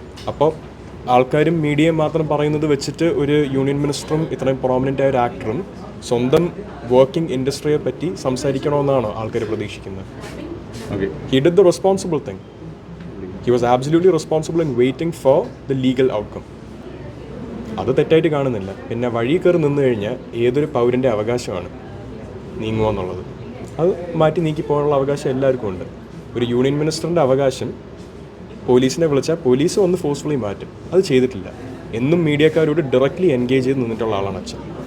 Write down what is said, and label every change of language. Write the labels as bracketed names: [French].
[Malayalam] അപ്പോൾ ആൾക്കാരും മീഡിയയും മാത്രം പറയുന്നത് വെച്ചിട്ട് ഒരു യൂണിയൻ മിനിസ്റ്ററും ഇത്രയും പ്രോമിനൻ്റ് ആയ ഒരു ആക്ടറും സ്വന്തം വർക്കിംഗ് ഇൻഡസ്ട്രിയെ പറ്റി സംസാരിക്കണമെന്നാണോ ആൾക്കാർ പ്രതീക്ഷിക്കുന്നത്? [English] He did the responsible thing. He was absolutely responsible in waiting for the legal outcome. [Malayalam] അത് തെറ്റായിട്ട് കാണുന്നില്ല. പിന്നെ വഴി കയറി നിന്ന് കഴിഞ്ഞാൽ ഏതൊരു പൗരൻ്റെ അവകാശമാണ് നീങ്ങുക എന്നുള്ളത്. അത് മാറ്റി നീക്കി പോകാനുള്ള അവകാശം എല്ലാവർക്കും ഉണ്ട്. ഒരു യൂണിയൻ മിനിസ്റ്ററിൻ്റെ അവകാശം പോലീസിനെ വിളിച്ചാൽ പോലീസ് വന്ന് ഫോഴ്സ്ഫുള്ളി മാറ്റും. അത് ചെയ്തിട്ടില്ല. എന്നും മീഡിയക്കാരോട് ഡയറക്റ്റ്ലി എൻഗേജ് ചെയ്ത് നിന്നിട്ടുള്ള ആളാണ് അച്ഛൻ.